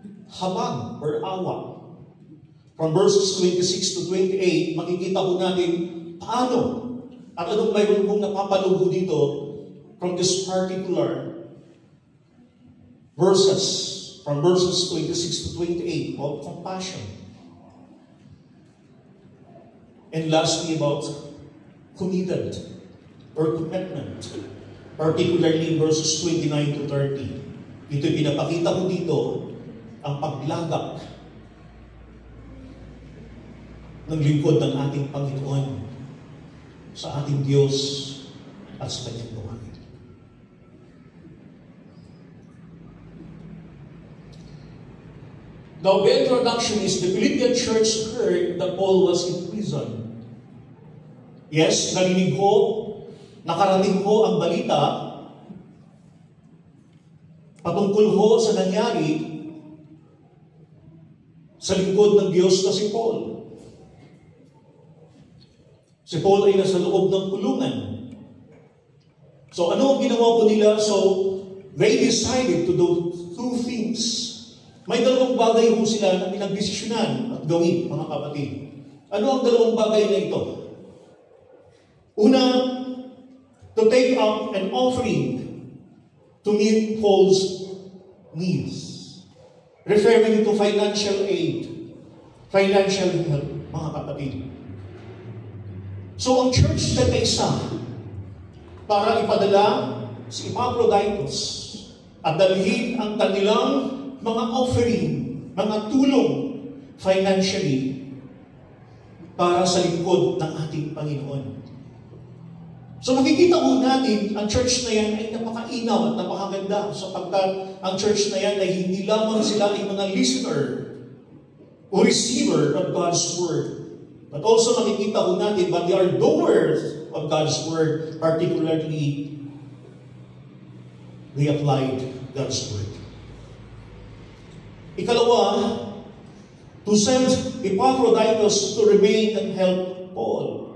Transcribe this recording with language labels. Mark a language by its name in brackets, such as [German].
[English] Habag or awa. From verses 26 to 28, [Filipino] makikita po natin paano at anong mayroon kong napapalubo dito [English] from this particular verses, from verses 26 to 28, about compassion. And lastly, about committed or commitment. Particularly verses 29 to 30. [Filipino] Dito pinapakita ko dito ang paglagak ng lingkod ng ating Panginoon sa ating Diyos at sa kanyang buhay. [English] Now, the introduction is the Philippian church heard that Paul was in prison. [Filipino] Yes, narinig ko, nakarating ho ang balita patungkol ho sa nangyari sa lingkod ng Diyos na si Paul. Si Paul ay nasa loob ng kulungan. So ano ang ginawa po nila? [English] So they decided to do two things. [Filipino] May dalawang bagay ho sila na pinagdesisyonan at gawin, mga kapatid. Ano ang dalawang bagay na ito? [English] Una, to take up an offering to meet Paul's needs. Referring to financial aid, financial help, [Filipino] mga kapatid. So ang church na kaisa para ipadala si Epaphroditus at dalhin ang kanilang mga offering, mga tulong financially para sa lingkod ng ating Panginoon. So makikita po natin, ang church na yan ay napakainaw at napakaganda sapagkat ang church na yan ay hindi lamang sila ay mga listener o [English] receiver of God's Word. But also [Filipino] makikita po natin, [English] but they are doers of God's Word, particularly they applied God's Word. Ikalawa, to send Epaphroditus to remain and help Paul.